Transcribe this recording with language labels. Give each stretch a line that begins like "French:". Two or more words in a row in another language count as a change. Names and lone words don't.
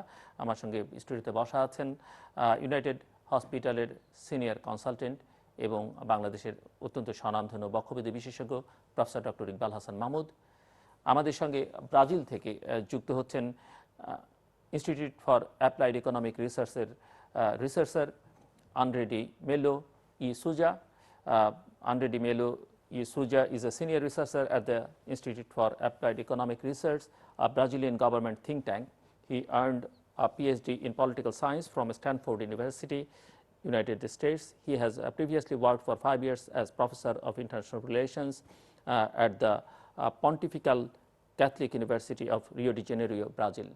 Bangla: আমার সঙ্গে স্টুডিওতে বসা আছেন ইউনাইটেড হসপিটালের সিনিয়র কনসালটেন্ট এবং বাংলাদেশের অত্যন্ত স্বনামধন্য বক্ষব্যাধি বিশেষজ্ঞ প্রফেসর ডক্টর ইকবাল হাসান মাহমুদ। আমাদের সঙ্গে ব্রাজিল থেকে যুক্ত হচ্ছেন ইনস্টিটিউট ফর অ্যাপ্লাইড ইকোনমিক রিসার্চের রিসার্চার Andre de Mello y Souza.
English: Andre de Mello y Souza is a senior researcher at the Institute for Applied Economic Research, a Brazilian government think tank. He earned a PhD in political science from Stanford University, United States. He has previously worked for 5 years as professor of international relations at the Pontifical Catholic University of Rio de Janeiro, Brazil.